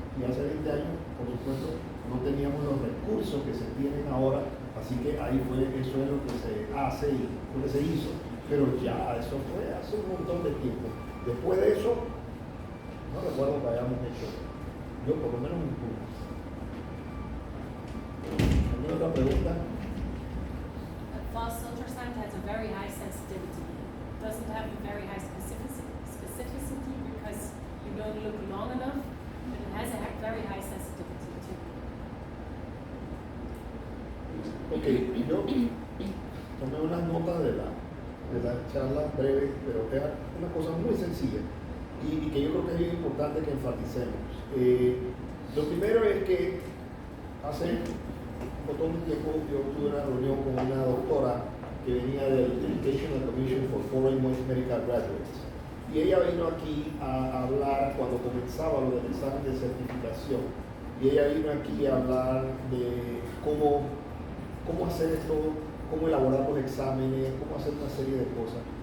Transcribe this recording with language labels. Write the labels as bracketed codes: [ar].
[es] Y hace 20 años, por supuesto, no teníamos los recursos que se tienen ahora, así que ahí eso es lo que se hace y lo que se hizo. Pero ya, eso fue hace un montón de tiempo. Después de eso, no recuerdo que hayamos hecho, yo por lo menos un curso. ¿Alguna otra pregunta? [en] False ultrasound has a very high sensitivity. It doesn't have a very high specificity because you don't look long enough, but it has a very high sensitivity too. [es] Ok, yo tomé unas notas de la charla breve, pero era una cosa muy sencilla y que yo creo que es bien importante que enfaticemos. Lo primero es que hace un montón de tiempo yo tuve una reunión con una doctora que venía del Educational Commission for Foreign Medical Graduates, y ella vino aquí a hablar cuando comenzaba lo del examen de certificación, y ella vino aquí a hablar de cómo hacer esto, cómo elaborar los exámenes, cómo hacer una serie de cosas.